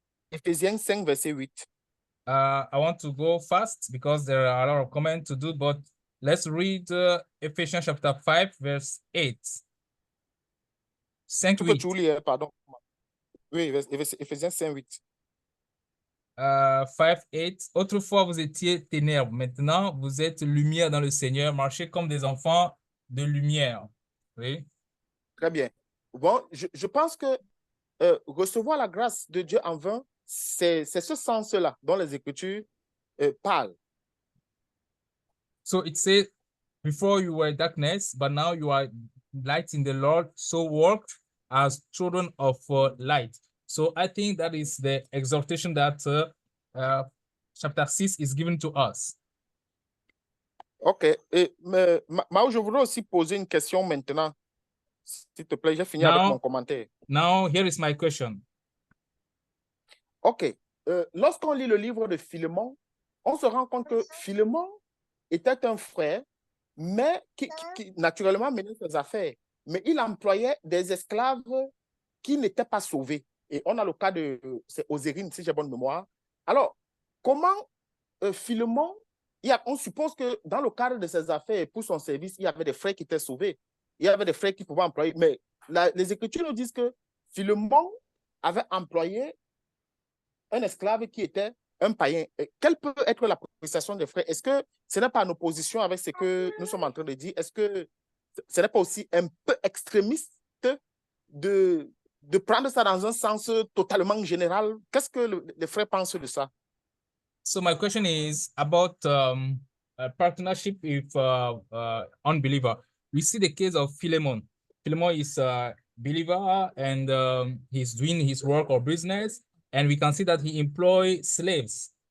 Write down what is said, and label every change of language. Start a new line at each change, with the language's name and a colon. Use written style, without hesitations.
French: Éphésiens 5, verset 8.
English: I want to go fast because there are a lot of comments to do, but let's read Ephesians chapter 5, verse 8. 5,
French: Tu peux 8. tout lire, pardon. Oui, Éphésiens 5, 8. 5, 8. Autrefois, vous étiez ténèbres. Maintenant, vous êtes lumière dans le Seigneur. Marchez comme des enfants de lumière. Oui. Très bien. Bon, je pense que recevoir la grâce de Dieu en vain, c'est ce sens-là dont les Écritures parlent.
English: So it says, before you were darkness, but now you are light in the Lord. So walk as children of light. So I think that is the exhortation that chapter 6 is given to us. OK.
French: Mais Mao, je voudrais aussi poser une question maintenant. S'il te plaît, j'ai fini avec mon commentaire.
English: Now, here is my question. OK.
French: Lorsqu'on lit le livre de Philémon, on se rend compte que Philémon était un frère, mais qui naturellement menait ses affaires. Mais il employait des esclaves qui n'étaient pas sauvés. Et on a le cas de Osérine, si j'ai bonne mémoire. Alors, comment Philémon, on suppose que dans le cadre de ses affaires et pour son service, il y avait des frères qui étaient sauvés. Il y avait des frères qui pouvaient employer. Mais les Écritures nous disent que Philémon avait employé un esclave qui était un païen. Quelle peut être la prestation des frères? Est-ce que ce n'est pas en opposition avec ce que nous sommes en train de dire? Est-ce que ce n'est pas aussi un peu extrémiste de prendre ça dans un sens totalement général? Qu'est-ce que les frères pensent de ça?
English: So my question is about a partnership with unbeliever. We see the case of Philemon. Philemon is a believer and he's doing his work or business, and we can see that he employs slaves.